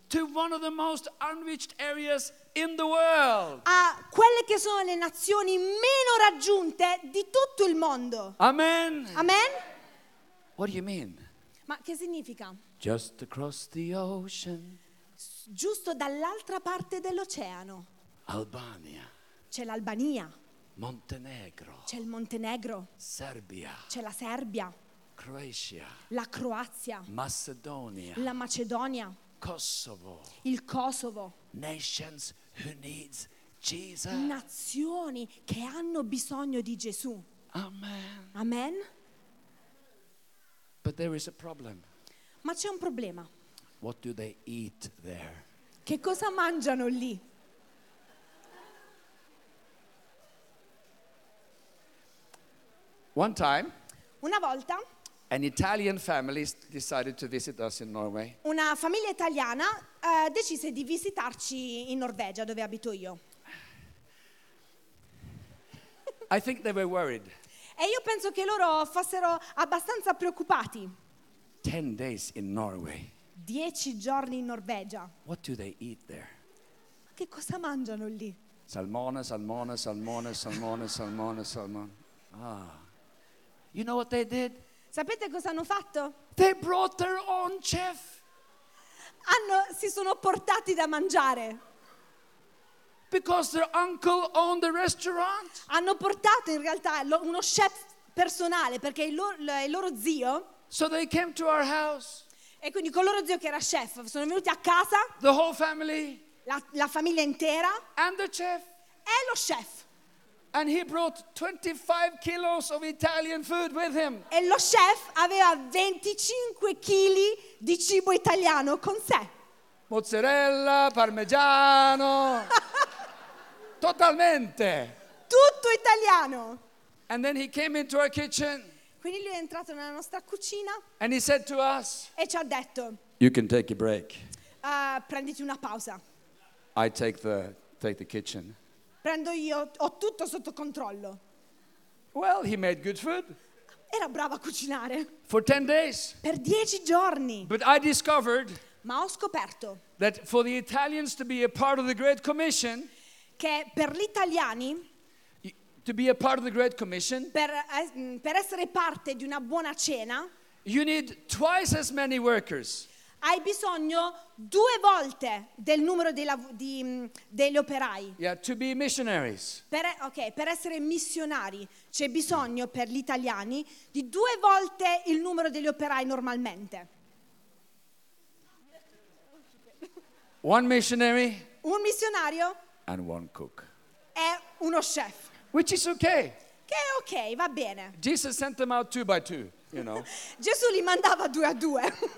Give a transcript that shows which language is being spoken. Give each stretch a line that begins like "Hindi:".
English: To one of the most unreached areas in the world.
Italian: A quelle che sono le nazioni meno raggiunte di tutto il mondo.
English: Amen.
Italian: Amen.
English: What do you mean?
Italian: Ma che significa?
English: Just across the ocean.
Italian: Giusto dall'altra parte dell'oceano.
English: Albania.
Italian: C'è l'Albania.
English: Montenegro.
Italian: C'è il Montenegro.
English: Serbia.
Italian: C'è la Serbia.
English: Croatia.
Italian: La Croazia.
English: Macedonia.
Italian: La Macedonia.
English: Kosovo.
Italian: Il Kosovo.
English: Nations who needs Jesus.
Italian: Nazioni che hanno bisogno di Gesù.
English: Amen.
Italian: Amen.
English: But there is a problem.
Italian: Ma c'è un problema.
English: What do they eat there?
Italian: Che cosa mangiano lì?
English: One time.
Italian: Una volta.
English: An Italian family decided to visit us in Norway.
Italian: Una famiglia italiana decise di visitarci in Norvegia, dove abito io.
English: I think they were worried.
Italian: E io penso che loro fossero abbastanza preoccupati.
English: 10 days in Norway.
Italian: 10 giorni in Norvegia.
English: What do they eat there?
Italian: Ma che cosa mangiano lì? Salmone, salmone, salmone, salmone, salmone, salmone. Ah.
English: You know what they did?
Italian: Sapete cosa hanno fatto?
English: They brought their own chef.
Italian: Si sono portati da mangiare.
English: Because their uncle owned the restaurant.
Italian: Hanno portato in realtà uno chef personale, perché il loro zio.
English: So they came to our house.
Italian: E quindi con loro zio, che era chef, sono venuti a casa.
English: The whole family.
Italian: La famiglia intera.
English: And the chef.
Italian: E lo chef.
English: And he brought 25 kilos of Italian food with him.
Italian: E lo chef aveva 25 kg di cibo italiano con sé. Mozzarella, parmigiano. Totalmente. Tutto italiano.
English: And then he came into our kitchen.
Italian: Quindi lui è entrato nella nostra cucina.
English: And he said to us.
Italian: E ci ha detto.
English: You can take a break.
Italian: Prenditi una pausa.
English: I take the kitchen.
Italian: Prendo io, ho tutto sotto controllo.
English: Well, he made good food.
Italian: Era bravo a cucinare.
English: For 10 days.
Italian: Per 10 giorni.
English: But I discovered.
Italian: Ma ho scoperto.
English: That for the Italians to be a part of the Great Commission.
Italian: Che per gli italiani.
English: To be a part of the Great Commission.
Italian: Per essere parte di una buona cena.
English: You need twice as many workers.
Italian: Hai bisogno due volte del numero degli operai.
English: Yeah, to be missionaries.
Italian: Per essere missionari c'è bisogno per gli italiani di due volte il numero degli operai normalmente.
English: One missionary.
Italian: Un missionario.
English: And one cook.
Italian: E uno chef.
English: Which is okay.
Italian: Che è ok, va bene.
English: Jesus sent them out two by two, you know.
Italian: Gesù li mandava due a due.